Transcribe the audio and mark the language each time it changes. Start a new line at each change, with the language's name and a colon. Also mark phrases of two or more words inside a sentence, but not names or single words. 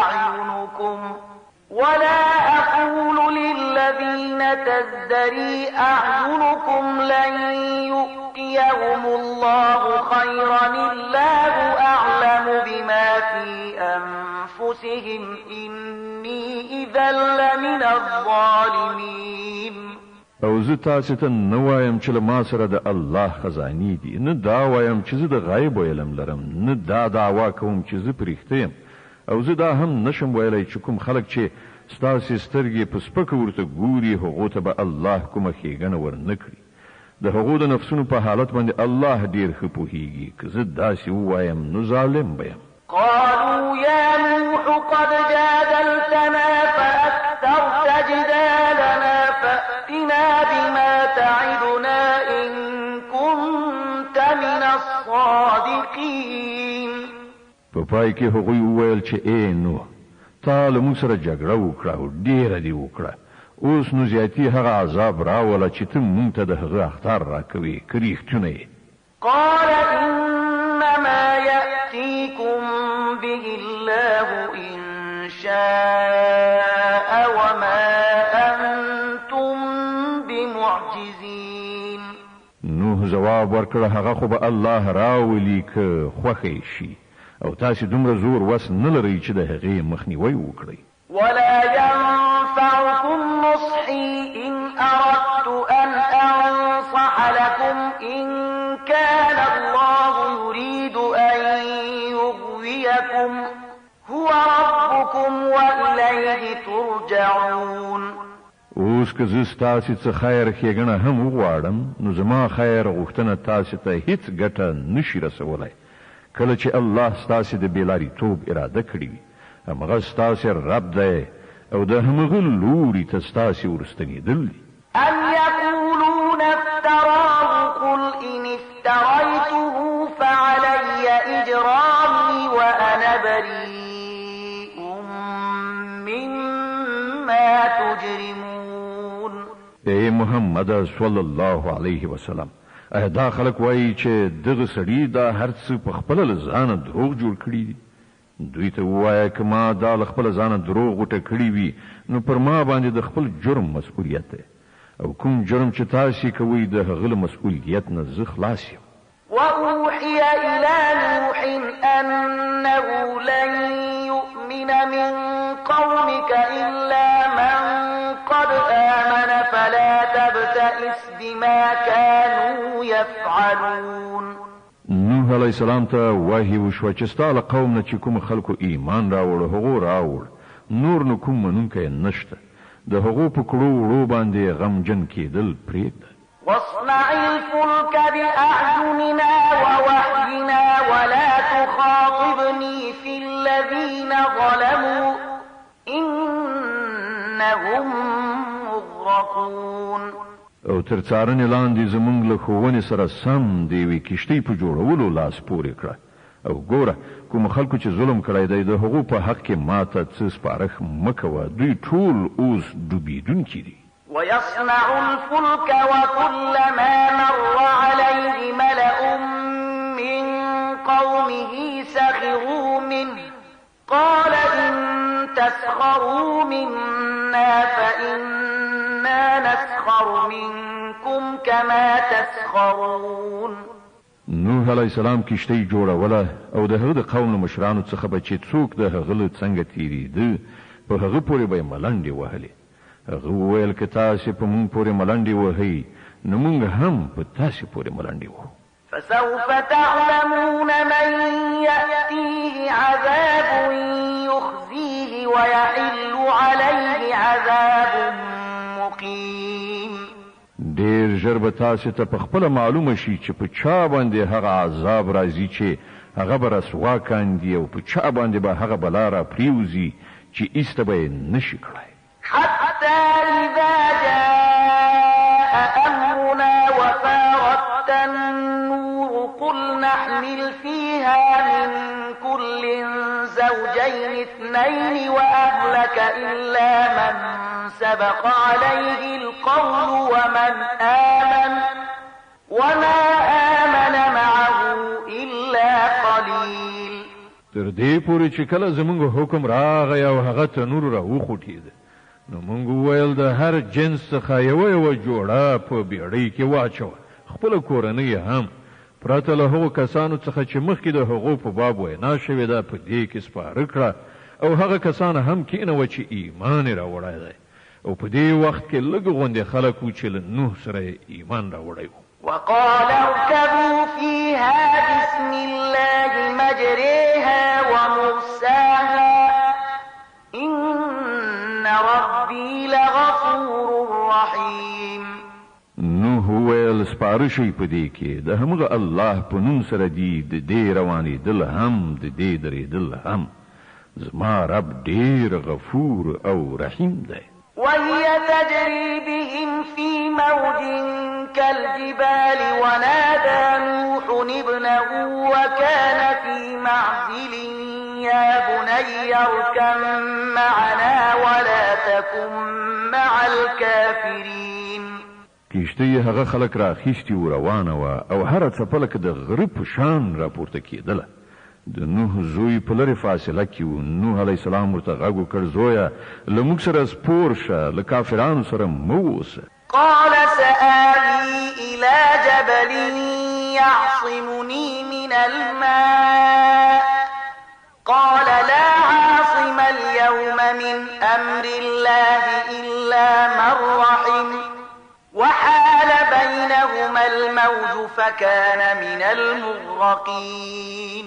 Arabic: أعينكم لن يؤتيهم الله خيرا الله أعلم بما في أنفسهم إني إذا لمن الظالمين.
Pashto: او زه تاسو ته نه وایم چې ما سره د الله خزانې دي، نه دا وایم چې زه د غیب علم لرم، نه دا دعوا کوم چې زه پرېښته یم، او زه دا هم نشم ویلی چې کوم خلک چې ستاسې سترګې په سپکه ورته ګوري هغو ته به الله کومه ښېګڼه ورنه کړي. د هغو د نفسونو په حالت باندې الله ډېر ښه پوهېږي. که زه داسې ووایم نو ظالم به یم.
Arabic: قالوا يا نوح قد جادلتنا فأكثرت جدالنا فأتنا بما تعدنا إن كنت من الصادقين.
Pashto: په پای کې هغوی وویل چې ای نوح تا له موږ سره جګړه وکړه او ډېره دې وکړه اوس نو زیاتي هغه عذاب راوله چې ته موږ ته د هغه اخطار راکوې که رښتونه یې
Arabic: قال إنما يأتيكم به الله إن شاء وما أنتم بمعجزين
Pashto: نوح جواب ورکړه هغه خو به الله راولي که خوښه شي او تاسو دومره زور وس نه لرئ چې د هغې مخنیوی وکړئ
Arabic: ولا ينفعكم نصحي إن أردت أن أنصح لكم إن كان الله يريد أن يغويكم هو ربكم وإليه ترجعون
Pashto: اوس که زه ستاسې څه خیر ښېګڼه هم وغواړم نو زما خیر غوښتنه تاسې ته هیڅ ګټه نشي رسولی کله چې الله ستاسې د بېلاریتوب اراده کړې وي همغه ستاسې رب دی او د همغه لوري ته ستاسې ورستنېدل دي
Arabic: أم يقولون افتراه قل إن افتريته فعلي إجرامي وأنا بريء مما تجرمون
Pashto: ای محمد
Arabic: صلی الله علیه وسلم
Pashto: دا خلک وایي چې دغه سړي دا هر څه په خپله له ځانه دروغ جوړ کړي دي دوی ته ووایه که ما دا له خپله ځانه دروغ غوټه کړي وي نو پر ما باندې د خپل جرم مسؤلیت دی او کوم جرم چې تاسې کوئ د هغه له مسؤلیت نه زه خلاص یم
Arabic: وأوحي إلى نوح أنه لن يؤمن من قومك إلا من قد آمن فلا تبتئس بما كانوا يفعلون
Pashto: نوح
Arabic: علیه السلام
Pashto: ته وحی وشوه چې ستا له قوم نه چې کوم خلکو ایمان راوړ هغو راوړ نور نو کوم منونکی نشته د هغو په کړو وړو باندې غمجن کېدل پرېږده
Arabic: واصنع الفلك بأعيننا ووحينا ولا تخاطبني في الذين ظلموا إنهم مغرقون
Pashto: او تر څارنې لاندې زمونږ له ښوونې سره سم د یوې کښتۍ په جوړولو لاس پورې کړه او ګوره کوم خلکو چې ظلم کړی دی د هغو په حق کې ماته څه سپارښت مه کوه دوی ټول اوس ډوبېدونکي دي
Arabic: ويصنع الفلك وكلما مر عليه ملأ من قومه سخروا منه قال إن تسخروا منا فإنا نسخر منكم كما تسخرون
Pashto: نوح
Arabic: علیه السلام
Pashto: کشتۍ جوړوله او د هغه د قوم له مشرانو څخه به چې څوک د هغه له څنګه تېرېده په هغه پورې به یې ملنډې وهلې هغه وویل که تاسې په موږ پورې ملنډې وهئ نو موږ هم په تاسې پورې ملنډې وهو
Arabic: فسوف تعلمون من يأتيه عذاب يخزيه ويحل عليه عذاب مقيم
Pashto: ډېر ژر به تاسې ته په خپله معلومه شي چې په چا باندې هغه عذاب راځي چې هغه به رسوا کاندي او په چا باندې به هغه بلا را پریوزي چې ایسته به یې نشي کړی
Arabic: حتى إذا جاء أمرنا وفارت النور قل نحمل فيها من كل زوجين اثنين وأهلك إلا من سبق عليه القول وما آمن معه إلا قليل
Pashto: تر دې پورې چې کله زمونږ حکم راغی او هغه تنور را وخوټېد نو مونږ وویل د هر جنس څخه یوه جوړه په بیړۍ کې واچوه خپله کورنۍ هم پرته له هغو کسانو څخه چې مخکې د هغو په باب وینا شوې ده په دې کې سپاره کړه او هغه کسان هم کېنوه چې ایمان یې راوړی دی او په دې وخت کې لږ غوندې خلک وو چې له نوح سره ایمان راوړی و
Arabic: وقال اركبوا فيها بسم الله مجريها ومرساها إن ربي لغفور رحيم
Pashto: نوح ویل سپاره شئ په دې کې د همغه الله په نوم سره دي د دې روانېدل هم د دې درېدل هم زما رب ډېر غفور او رحیم دی
Arabic: وهي تجري بهم في موج كالجبال ونادى نوح ابنه وكان في معزل يا بني اركب معنا ولا تكن مع الكافرين.
Pashto: کشتی هغه خلک را خېشتي روانه و او هر څپله کې د غره په شان راپورته کېدله. د نوح زوی په لرې فاصله کې و. نوح
Arabic: علیه السلام
Pashto: ورته غږ وکړ: زویه له موږ سره سپور شه، له کافرانو سره مه اوسه.
Arabic: قال سآوي إلى جبل يعصمني من الماء قال لا عاصم اليوم من أمر الله إلا من رحم وحال بينهما الموج فكان من المغرقين.